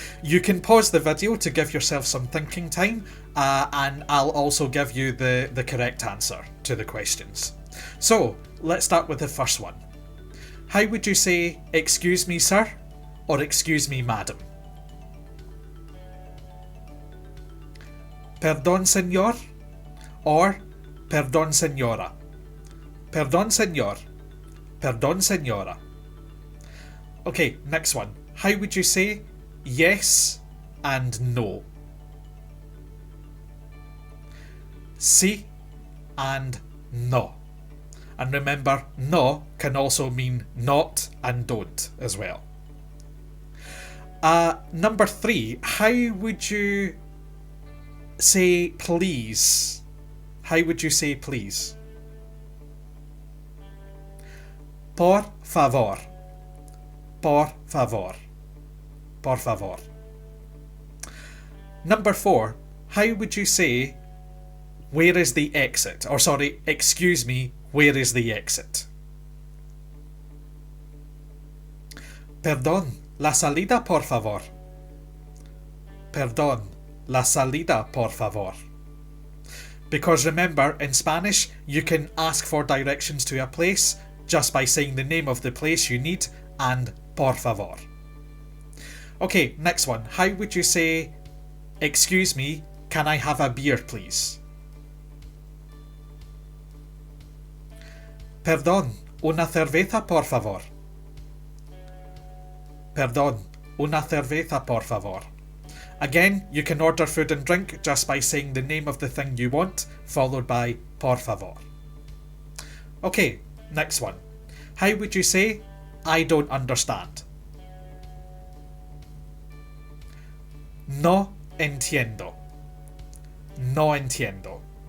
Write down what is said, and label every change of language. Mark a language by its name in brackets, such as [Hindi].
[English] You can pause the video to give yourself some thinking time, and I'll also give you the correct answer to the questions. So let's start with the first one. How would you say excuse me sir or excuse me madam? [Spanish] Perdón señor or perdón señora? Perdón señor, perdón señora. [English] Okay, next one. How would you say yes and no? Sí and no. And remember, no can also mean not and don't as well. Number 3. How would you say please? How would you say please? [Spanish] Por favor. Por favor. Por favor. [English] Number 4. How would you say where is the exit? Or sorry, excuse me, where is the exit? [Spanish] Perdón, la salida por favor. Perdón, la salida por favor. [English] Because remember, in Spanish, you can ask for directions to a place just by saying the name of the place you need and [Spanish] por favor. [English] Okay, next one. How would you say, excuse me, can I have a beer please? [Spanish] Perdón, una cerveza por favor. Perdón, una cerveza por favor. [English] Again, you can order food and drink just by saying the name of the thing you want, followed by [Spanish] por favor. [English] Okay, next one. How would you say, I don't understand? [Spanish] No entiendo. No entiendo.